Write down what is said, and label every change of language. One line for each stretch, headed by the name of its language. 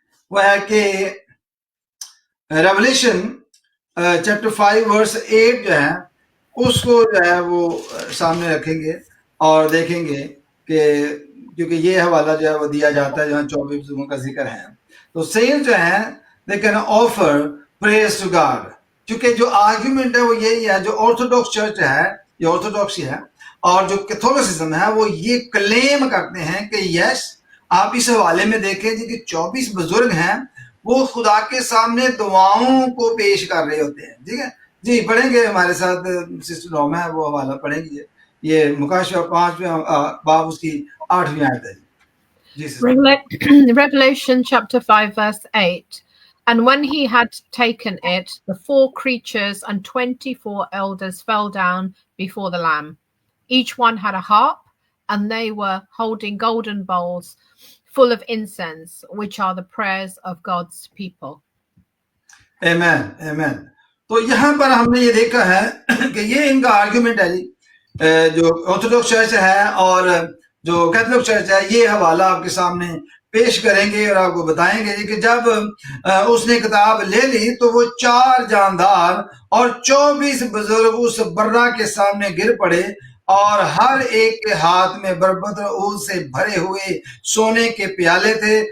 Urdu: وہ ہے کہ ریولیشن چیپٹر 5 ورس 8 جو ہے اس کو جو ہے وہ سامنے رکھیں گے اور دیکھیں گے کہ کیونکہ یہ حوالہ جو ہے وہ دیا جاتا ہے جہاں 24 بزرگوں کا ذکر ہے. تو سینٹس جو ہیں
English: they can offer praise to God.
Urdu: چونکہ جو آرگیومنٹ ہے وہ یہی ہے، جو آرتھوڈاکس چرچ ہے، یہ آرتھوڈاکسی ہے، اور جو کیتھولکسزم ہے وہ یہ کلیم کرتے ہیں کہ یس، آپ اس حوالے میں دیکھیں جی کہ 24 بزرگ ہیں وہ خدا کے سامنے دعاؤں کو پیش کر رہے ہوتے ہیں. ٹھیک ہے جی، پڑھیں گے ہمارے ساتھ سسٹر نوما ہے وہ حوالہ پڑھیں گے. یہ مکاشفہ 5 باب اس کی 8ویں آیت ہے. جی
English: Revelation chapter 5 verse 8. And when he had taken it, the 4 creatures and 24 elders fell down before the Lamb. Each one had a harp, and they were holding golden bowls full of incense, which are the prayers of God's people. Amen, amen.
Urdu: تو یہاں پر ہم نے یہ دیکھا ہے کہ یہ ان کا آرگیومنٹ ہے جی. جو آرتھوڈاکس چرچ ہے اور جو کیتھولک چرچ ہے یہ حوالہ آپ کے سامنے پیش کریں گے اور آپ کو بتائیں گے کہ جب اس نے کتاب لے لی تو وہ 4 جاندار اور 24 بزرگ اس برہ کے سامنے گر پڑے، اور ہر ایک کے ہاتھ میں بربط عود سے بھرے ہوئے سونے کے پیالے تھے.